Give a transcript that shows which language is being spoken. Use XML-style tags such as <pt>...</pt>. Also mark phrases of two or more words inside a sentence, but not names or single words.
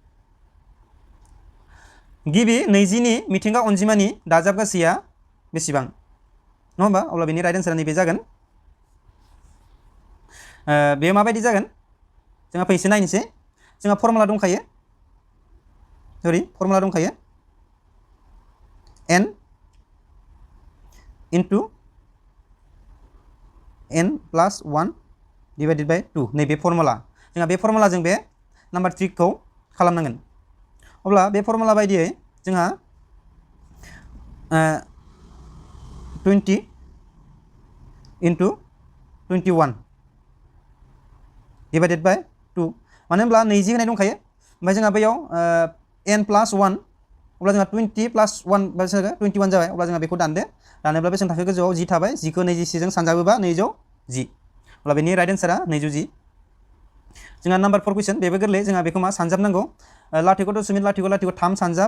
<brx>गिबि 20नि मिथिंगा अनजिमानि दाजाब गासैया बेसेबां नङा होमबा अब्ला बेनि राइट एन्सारा नैबे जागोन बेयो माबायदि जागोन जोंहा फैसे नायनोसै जोंहा फर्मुला दंखायो</brx> <en>n into</en> <brx>n + 1</brx> <en>divided by</en> <brx>2 नैबे फर्मुला जोंहा बे फर्मुलाजों बे नाम्बार 3 खौ खालामनांगोन अब्ला बे फर्मुला बायदियै जोंहा</brx> <en>20 into 21 divided by 2</en> <brx>मानो होनब्ला 20 होनाय दंखायो ओमफ्राय जोंहा बैयाव</brx> <en>n plus 1</en> <brx>अब्ला जोंहा</brx> <en>20 plus 1 21</en> <brx>जाबाय अब्ला जोंहा बेखौ दानदो दानोब्ला बेसेबां थाखो गोजौआव 10 थाबाय 10 खौ 24 जों सानजाबोबा 210 अब्ला बेनि राइट एन्सारा 210 जोंहा नाम्बार 4 कुइसन बेबो गोरलै जोंहा बेखौ मा सानजाबनांगौ लाथिख' दशमिक लाथिख' लाथिख' 3 सानजाब</brx>